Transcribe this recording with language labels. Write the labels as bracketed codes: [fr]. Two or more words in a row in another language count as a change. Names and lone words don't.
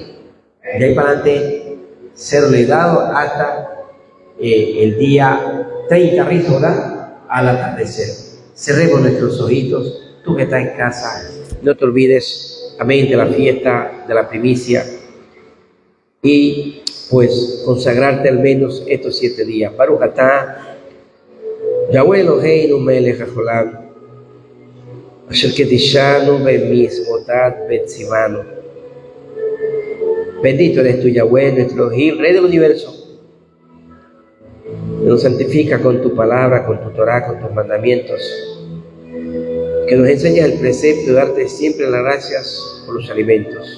[es] De ahí para adelante, cero leudado hasta el día 30, ¿verdad? Al atardecer. Cerremos nuestros ojitos. Tú que estás en casa, no te olvides, amén, de la fiesta de la primicia y pues consagrarte al menos estos 7 días. [he] ברוך אתה יהוה אלוהינו מלך העולם אשר קדשנו במצוותיו וציוונו. [es] Bendito eres tú, Yahweh, nuestro Elohim, Rey del universo, que nos santifica con tu palabra, con tu Torah, con tus mandamientos, que nos enseñas el precepto de darte siempre las gracias por los alimentos.